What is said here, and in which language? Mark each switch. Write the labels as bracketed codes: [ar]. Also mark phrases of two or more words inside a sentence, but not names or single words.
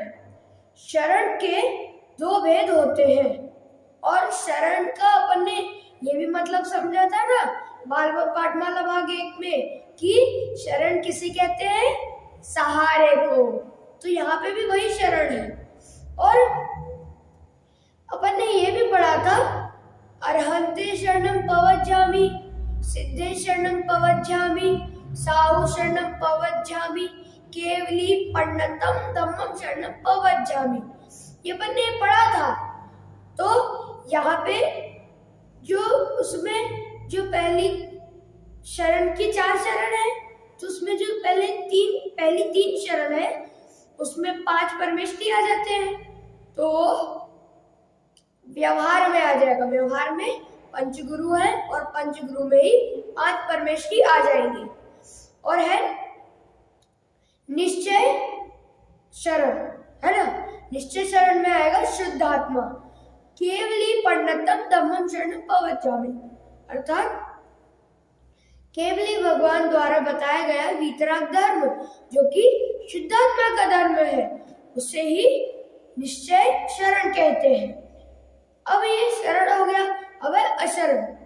[hi] शरण के 2 भेद होते हैं, और शरण का अपन ने ये भी मतलब समझा था ना बालवक पाठमाला भाग 1 में, कि शरण किसे कहते हैं? सहारे को। तो यहाँ पे भी वही शरण है। और अपन ने ये भी पढ़ा था, [pra] अरहंते शरणं पवज्जामि, सिद्धे शरणं पवज्जामि, साहु शरणं पवज्जामि, केवली पण्डितम धम्मम शरणं पवज्जामि। [hi] ये अपन ने पढ़ा था। तो यहाँ पे जो उसमें जो पहली शरण की 4 शरण है, तो उसमें जो पहली 3 शरण है उसमें 5 परमेष्ठी आ जाते हैं। तो व्यवहार में आ जाएगा, व्यवहार में पंचगुरु है और पंचगुरु में ही 5 परमेष्ठी आ जाएंगी। और है निश्चय शरण, है ना, निश्चय शरण में आएगा शुद्धात्मा, [pra] केवली पण्डितम धम्मम शरणं पवज्जामि, [hi] अर्थात केवली भगवान द्वारा बताया गया वीतराग धर्म, जो कि शुद्धात्मा का धर्म है, उसे ही निश्चय शरण कहते हैं। अब ये शरण हो गया। अब है अशरण।